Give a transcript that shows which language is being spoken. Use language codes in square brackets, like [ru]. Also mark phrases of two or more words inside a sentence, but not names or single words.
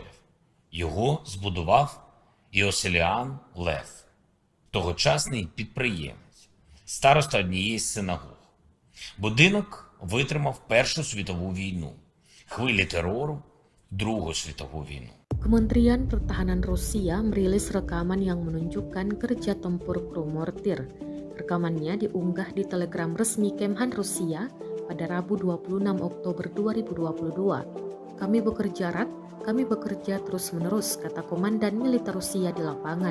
[uk] Його збудував Іоселіан Лев, тогочасний підприємець, староста однієї з синагог. Будинок витримав Першу світову війну, хвилі терору, Другу світову війну. [id] Kementerian Pertahanan Rusia merilis rekaman yang menunjukkan kerja tempur kru mortir. Rekamannya diunggah di Telegram resmi Kemhan Rusia pada Rabu 26 Oktober 2022. Kami bekerja terus-menerus, kata Komandan Militer Rusia di lapangan.